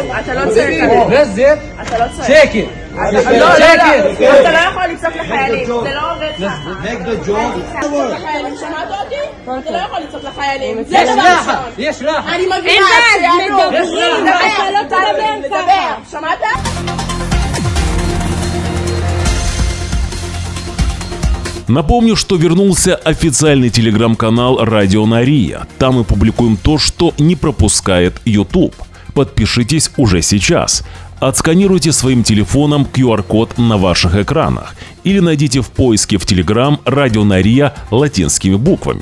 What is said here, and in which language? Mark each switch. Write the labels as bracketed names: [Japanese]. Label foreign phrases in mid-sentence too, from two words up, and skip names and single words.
[Hebrew] אתה לא צועק עליהם. נזר? אתה לא צועק. שקט. אתה לא יכול לצעוק לחיילים, זה לא עובד ככה. נגד הג'וב. שמעת אותי? אתה לא יכול לצעוק לחיילים. זה דבר ראשון. יש לך. אני מבינה, מדברים, אתה לא תדבר. שמעת? [Russian] Напомню, что вернулся официальный телеграм-канал «Радио Нария». Там мы публикуем то, что не пропускает YouTube. Подпишитесь уже сейчас. Отсканируйте своим телефоном QR-код на ваших экранах или найдите в поиске в Telegram «Радио Нария» латинскими буквами.